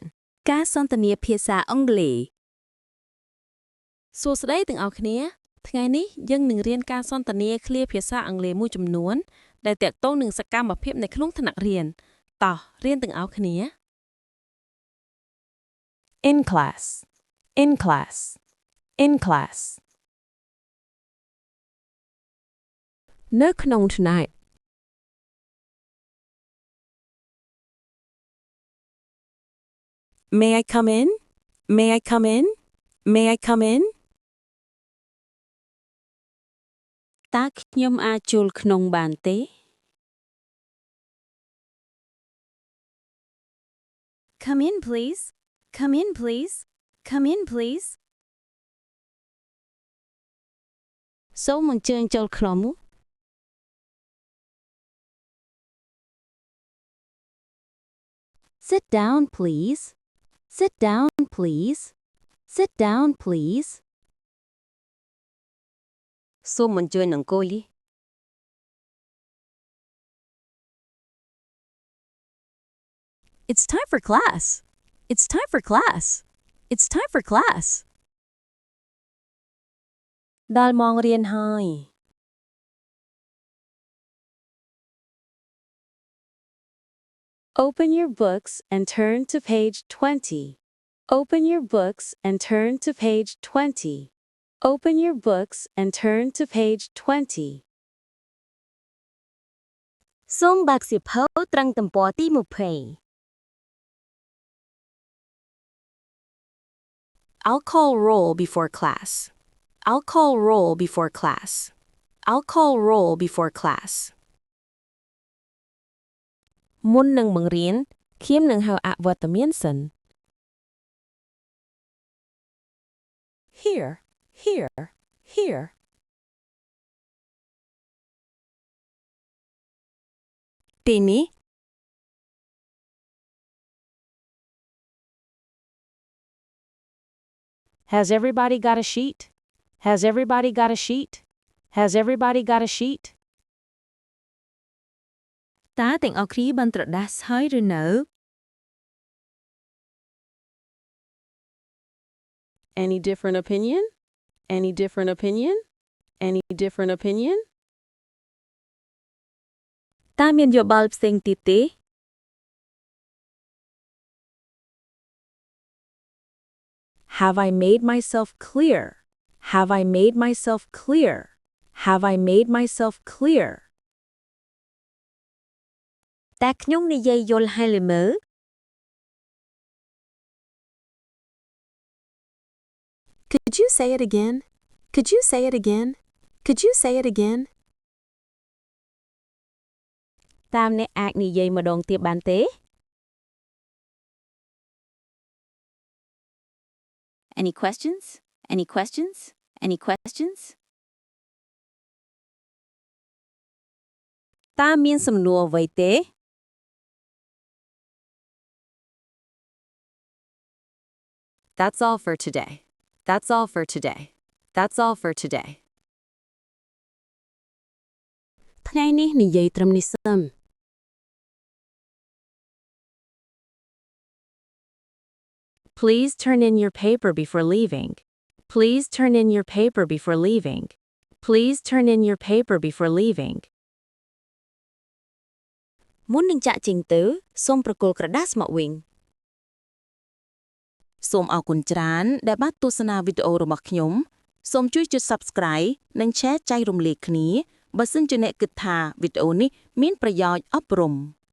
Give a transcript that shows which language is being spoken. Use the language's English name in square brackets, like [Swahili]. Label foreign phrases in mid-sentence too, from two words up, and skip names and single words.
[Khmer] ការសន្ទនាភាសាអង់គ្លេសសួស្តីទាំងអស់គ្នាថ្ងៃនេះយើងនឹងរៀនការសន្ទនាឃ្លាភាសាអង់គ្លេសមួយចំនួនដែលទាក់ទងនឹងសកម្មភាពនៅក្នុងថ្នាក់រៀនតោះរៀនទាំងអស់គ្នា [English] In class In class In class [Khmer] នៅក្នុងថ្នាក់ [English] May I come in? May I come in? May I come in? [Khmer] តើខ្ញុំអាចចូលក្នុងបានទេ [English] Come in please Come in please Come in please [Khmer] សូមអញ្ជើញចូលក្នុង [English] Sit down please Sit down please Sit down please [Khmer] សូមអញ្ជើញអង្គុយ [English] It's time for class It's time for class It's time for class [Khmer] ដល់ម៉ោងរៀនហើយ [English] Open your books and turn to page 20 Open your books and turn to page 20 Open your books and turn to page 20 [Khmer] សូមបើកសៀវភៅត្រឹងទំព័រទី20 [English] I'll call roll before class I'll call roll before class I'll call roll before class [Khmer] មុននឹងបង្រៀនខ្ញុំនឹងហៅអវត្តមានសិន [English] Here Here Here [Khmer] ទីនេះ [English] Has everybody got a sheet? Has everybody got a sheet? Has everybody got a sheet? [Khmer] តើទាំងអស់គ្នាបានត្រដាស់ហើយឬនៅ [English] Any different opinion? Any different opinion? Any different opinion? [Khmer] តើមានយោបល់ផ្សេងទៀតទេ [English] Have I made myself clear? Have I made myself clear? Have I made myself clear? [Khmer] តើខ្ញុំនិយាយយល់ហើយឬមើល [English] Could you say it again? Could you say it again? Could you say it again? [Khmer] តើអ្នកអាចនិយាយម្ដងទៀតបានទេ [English] Any questions? Any questions? Any questions? [Khmer] តើមានសំណួរអ្វីទេ [English] That's all for today. That's all for today. That's all for today. [Khmer] ថ្ងៃនេះនិយាយត្រឹមនេះសិន [English] Please turn in your paper before leaving. Please turn in your paper before leaving. Please turn in your paper before leaving. [Khmer] មុននឹងចាក់ចេញទៅសូមប្រគល់ក្រដាសមកវិញ សូមអរគុណច្រើនដែលបានទស្សនាវីដេអូរបស់ខ្ញុំសូមជួយចុច Subscribe និង Share ចែករំលែកគ្នាបើសិនជាអ្នកគិតថាវីដេអូនេះមានប្រយោជន៍អប់រំ